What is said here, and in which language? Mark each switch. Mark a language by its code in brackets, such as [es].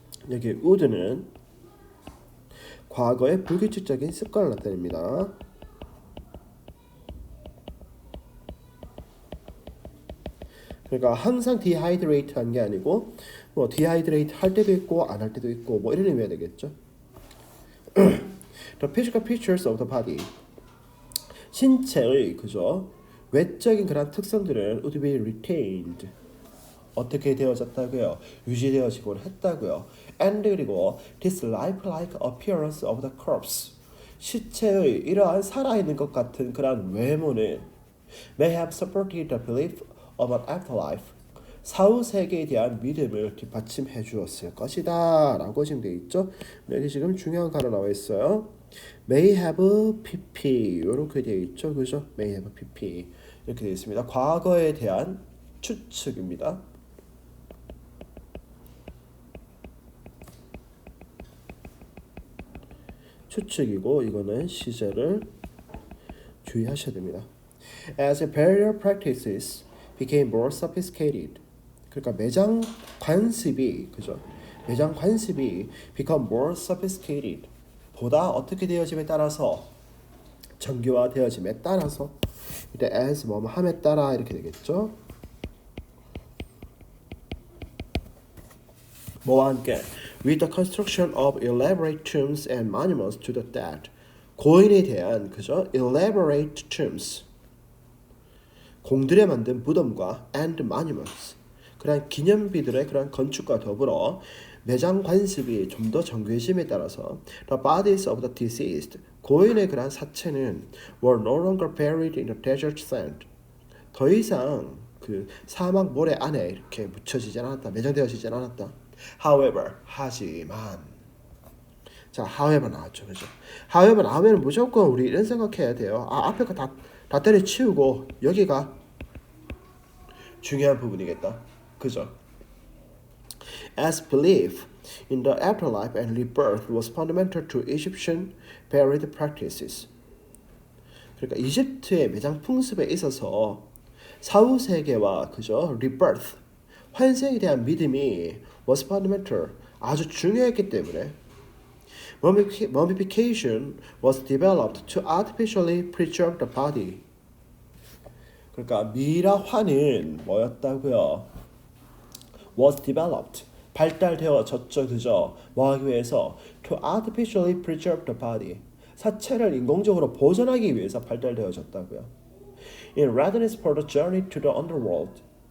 [ko] 여기 would는 과거의 불규칙적인 습관을 나타냅니다. 그러니까 항상 dehydrate 한 게 아니고 뭐 dehydrate 할 때도 있고 안 할 때도 있고 뭐 이런 의미가 되겠죠. [en] The physical features of the body [ko] 신체의 그죠 외적인 그런 특성들은 [en] would be retained [ko] 어떻게 되어졌다고요? 유지되어지곤 했다고요. And 그리고 [en] this lifelike appearance of the corpse [ko] 시체의 이러한 살아있는 것 같은 그런 외모는 [en] may have supported the belief of an afterlife [ko] 사후 세계에 대한 믿음을 뒷받침해 주었을 것이다 라고 지금 되어 있죠. 여기 지금 중요한 가로 나와 있어요. may have pp 이렇게 되어 있죠, 그죠? may have pp 이렇게 되어 있습니다. 과거에 대한 추측입니다. 추측이고 이거는 시제를 주의하셔야 됩니다. [en] As burial practices became more sophisticated [ko] 그러니까 매장 관습이 그죠? 매장 관습이 [en] become more sophisticated [ko] 보다 어떻게 되어짐에 따라서 정교화되어짐에 따라서 이때 as 뭐 함에 따라 이렇게 되겠죠. 뭐와 함께 [en] with the construction of elaborate tombs and monuments to the dead [ko] 고인에 대한 그죠 [en] elaborate tombs [ko] 공들여 만든 무덤과 [en] and monuments [ko] 그런 기념비들의 그런 건축과 더불어 매장 관습이 좀 더 정교해짐에 따라서 [en] the bodies of the deceased [ko] 고인의 그런 사체는 [en] were no longer buried in the desert sand [ko] 더 이상 그 사막 모래 안에 이렇게 묻혀지지 않았다 매장되어지지 않았다. However 하지만 자 however 나왔죠, 그죠? however 나오면 무조건 우리 이런 생각해야 돼요. 앞에 거 다 때려치우고 여기가 중요한 부분이겠다, 그죠? [en] As belief in the afterlife and rebirth was fundamental to Egyptian burial practices. [ko] 그러니까 이집트의 매장 풍습에 있어서 사후 세계와 그죠 rebirth 환생에 대한 믿음이 [en] was fundamental [ko] 아주 중요했기 때문에 [en] mummification was developed to artificially preserve the body. [ko] 그러니까 미라화는 뭐였다고요? [en] was developed [ko] 발달되어졌죠, 그죠? 뭐 하기 위해서 [en] to artificially preserve the body [ko] 사체를 인공적으로 보존하기 위해서 발달되어졌다고요. [en] in readiness for the journey to the underworld.